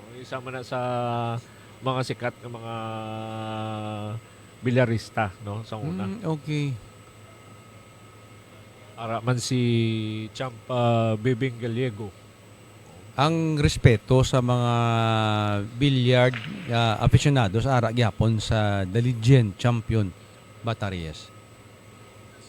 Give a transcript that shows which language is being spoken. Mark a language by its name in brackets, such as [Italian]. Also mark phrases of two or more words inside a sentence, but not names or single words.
[Hiligaynon] Isa man na sa mga sikat nga mga bilyarista no sa una. Okay. Man si Champ Bebing Gallego. Ang respeto sa mga [English] billiard aficionados [Hiligaynon] ara gyapon sa [English] the legend champion [Hiligaynon] Bata Reyes.